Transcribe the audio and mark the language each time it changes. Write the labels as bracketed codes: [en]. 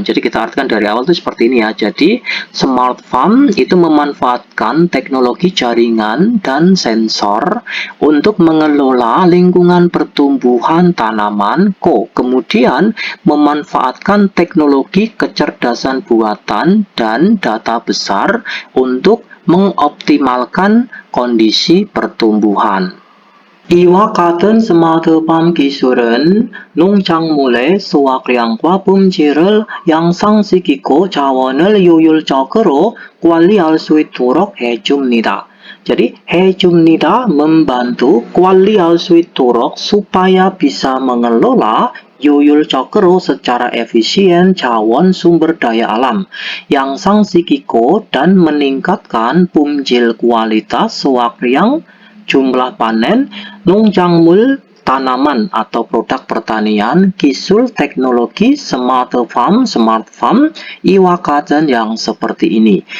[id] Jadi kita artikan dari awal itu seperti ini ya. Jadi smart farm itu memanfaatkan teknologi jaringan dan sensor untuk mengelola lingkungan pertumbuhan tanaman. Kemudian memanfaatkan teknologi kecerdasan buatan dan data besar untuk mengoptimalkan kondisi pertumbuhan. [ko] 이와 같은 스마트팜 기술은 농작물의 수확량과 품질을 향상시키고 자원을 효율적으로 관리할 수 있도록 해줍니다. [id] Jadi 해줍니다, membantu [ko] 관리할 수 있도록 [id] supaya bisa mengelola 효율적으로 secara efisien 자원 sumber daya alam, 향상시키고 dan meningkatkan 품질 kualitas 수확량 jumlah panen 농작물 tanaman atau produk pertanian gisul teknologi smart farm iwa 같은 yang seperti ini.